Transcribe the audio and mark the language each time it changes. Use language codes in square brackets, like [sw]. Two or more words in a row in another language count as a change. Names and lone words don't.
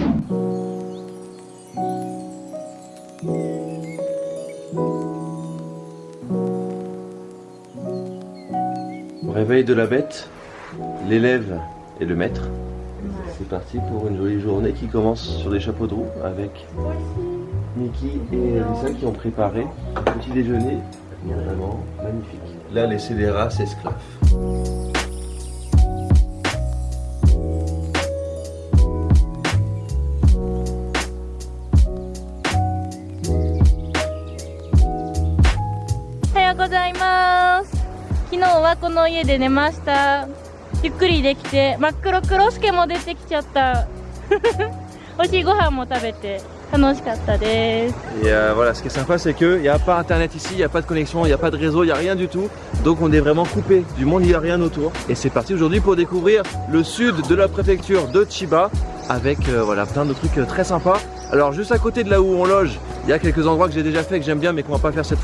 [fr] Au réveil de la bête, l'élève et le maître. C'est parti pour une jolie journée qui commence sur des chapeaux de roue avec Niki et Lisa qui ont préparé un petit déjeuner vraiment magnifique. Là, les scélérats s'esclaffent. [ja] おはようございます. 昨日はこの家で寝ました。ゆっくりできて、真っ黒クロスケも出てきちゃった。美味しいご飯も食べて楽しかったです。 [fr] Et voilà, ce qui est sympa, c'est qu'il n'y a pas internet ici, il n'y a pas de connexion, il n'y a pas de réseau, il n'y a rien du tout. Donc on est vraiment coupé du monde, il n'y a rien autour. Et c'est parti aujourd'hui pour découvrir le sud de la préfecture de Chiba avec voilà, plein de trucs très sympas. Alors juste à côté de là où on loge, il y a quelques endroits que j'ai déjà fait, que j'aime bien mais qu'on va pas faire cette fois.